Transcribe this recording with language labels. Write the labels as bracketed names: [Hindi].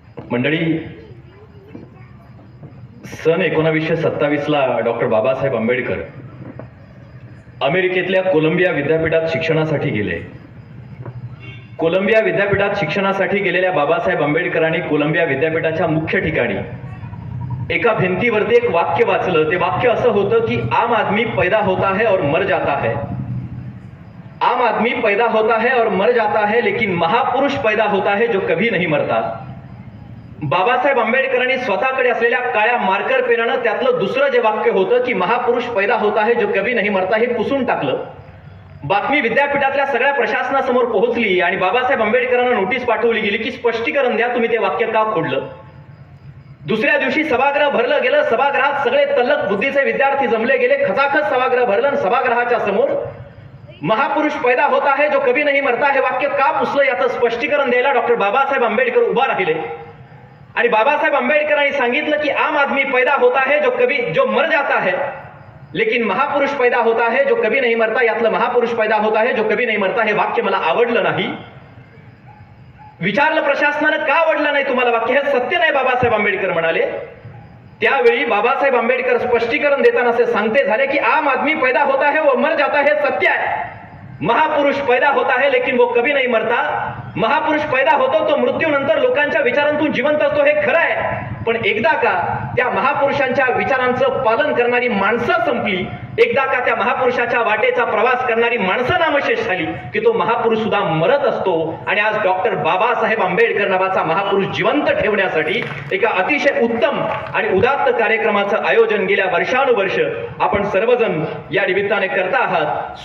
[Marathi] मंडळी, सन 1927ला डॉक्टर बाबासाहेब आंबेडकर अमेरिकेतल्या कोलंबिया विद्यापीठात शिक्षणासाठी गेले. कोलंबिया विद्यापीठात शिक्षणासाठी गेलेल्या बाबासाहेब आंबेडकरांनी कोलंबिया विद्यापीठाच्या मुख्य ठिकाणी एका भिंतीवरती एक वाक्य वाचलं. ते वाक्य असं होतं की [Hindi] आम आदमी पैदा होता है और मर जाता है, आम आदमी पैदा होता है और मर जाता है, लेकिन महापुरुष पैदा होता है जो कभी नहीं मरता. [Marathi] बाबासाहेब आंबेडकरांनी स्वतःकडे असलेल्या काळ्या मार्कर पेनानं त्यातलं दुसरं जे वाक्य होतं की [Hindi] महापुरुष पैदा होता है जो कभी नहीं मरता [Marathi] हे पुसून टाकलं. बातमी विद्यापीठातल्या सगळ्या प्रशासनासमोर पोहोचली आणि बाबासाहेब आंबेडकरांना नोटीस पाठवली गेली की स्पष्टीकरण द्या, तुम्ही ते वाक्य का खोडलं. दुसऱ्या दिवशी सभागृह भरलं गेलं. सभागृहात सगळे तल्लख बुद्धीचे विद्यार्थी जमले गेले. खचाखच सभागृह भरलं आणि सभागृहाच्या समोर [Hindi] महापुरुष पैदा होता है जो कभी नहीं मरता [Marathi] हे वाक्य का पुसलं याचं स्पष्टीकरण द्यायला डॉक्टर बाबासाहेब आंबेडकर उभा राहिले. आणि बाबासाहेब आंबेडकरांनी सांगितलं की [Hindi] आम आदमी पैदा होता है जो मर जाता है, लेकिन महापुरुष पैदा होता है जो कभी नहीं मरता. [Marathi] यातलं [Hindi] महापुरुष पैदा होता है जो कभी नहीं मरता [Marathi] हे वाक्य मला आवडलं नाही. विचारलं प्रशासनानं का आवडलं नाही तुम्हाला वाक्य. हे सत्य नाही, बाबासाहेब आंबेडकर म्हणाले. त्यावेळी बाबासाहेब आंबेडकर स्पष्टीकरण देताना असे सांगते झाले की [Hindi] आम आदमी पैदा होता है वो मर जाता है [Marathi] सत्य आहे. [Hindi] महापुरुष पैदा होता है लेकिन वो कभी नहीं मरता. [Marathi] महापुरुष पैदा होतो तो मृत्यूनंतर लोकांच्या विचारांतून जिवंत असतो हे खरं आहे. पण एकदा का त्या महापुरुषांच्या विचारांचं पालन करणारी माणसं संपली, एकदा का त्या महापुरुषाच्या वाटेचा प्रवास करणारी माणसं नामशेष झाली की तो महापुरुष सुद्धा मरत असतो. आणि आज डॉक्टर बाबासाहेब आंबेडकर नावाचा महापुरुष जिवंत ठेवण्यासाठी एका अतिशय उत्तम आणि उदात्त कार्यक्रमाचं आयोजन गेल्या वर्षानुवर्ष आपण सर्वजण या निमित्ताने करता आहात.